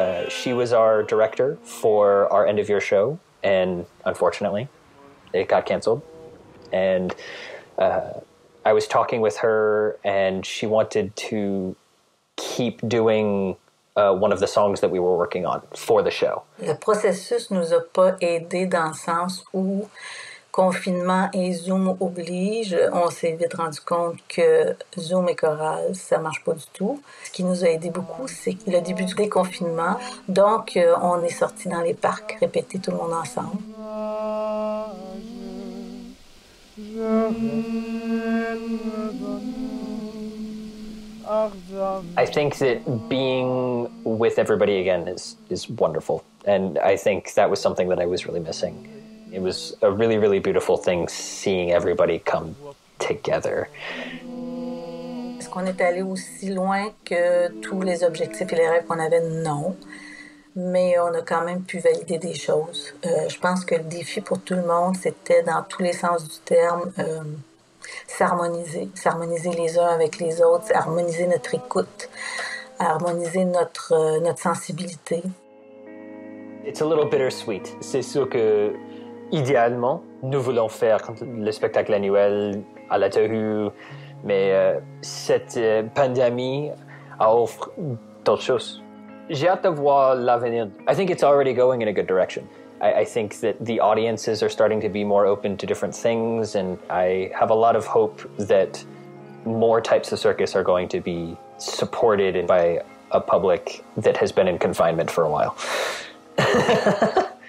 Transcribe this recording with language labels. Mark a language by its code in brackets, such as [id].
[en] She was our director for our end of year show, and unfortunately, it got canceled. And I was talking with her, and she wanted to keep doing one of the songs that we were working on for the show. [fr] Le processus nous a pas aidé dans le sens où confinement et Zoom oblige, on s'est vite rendu compte que Zoom et chorale, ça marche pas du tout. Ce qui nous a aidé beaucoup, c'est le début du déconfinement. Donc, on est sortis dans les parcs, répéter tout le monde ensemble. [en] I think that being with everybody again is wonderful. And I think that was something that I was really missing. It was a really, really beautiful thing seeing everybody come together. [fr] Est-ce qu'on est allé aussi loin que tous les objectifs et les rêves qu'on avait? Non. Mais on a quand même pu valider des choses. Je pense que le défi pour tout le monde, c'était dans tous les sens du terme, s'harmoniser les uns avec les autres, harmoniser notre écoute, harmoniser notre sensibilité. [en] It's a little bittersweet. [fr] C'est sûr que idéalement, nous voulons faire le spectacle annuel à la Tohu, mais cette pandémie offre d'autres choses. J'ai hâte de voir l'avenir. [en] I think it's already going in a good direction. I think that the audiences are starting to be more open to different things, and I have a lot of hope that more types of circus are going to be supported by a public that has been in confinement for a while.